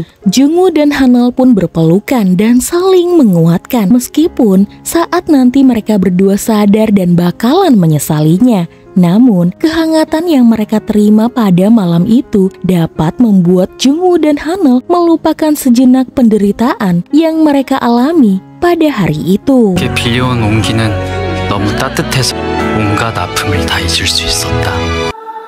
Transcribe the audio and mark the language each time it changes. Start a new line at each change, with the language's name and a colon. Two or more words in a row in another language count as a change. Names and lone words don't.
Indonesian: Jungwoo dan Hanel pun berpelukan dan saling menguatkan meskipun saat nanti mereka berdua sadar dan bakalan menyesalinya. Namun, kehangatan yang mereka terima pada malam itu dapat membuat Jungwoo dan Hanel melupakan sejenak penderitaan yang mereka alami pada hari itu.
Korean: 빌려온 온기는 너무 따뜻해서 온갖 아픔을 다 잊을 수 있었다.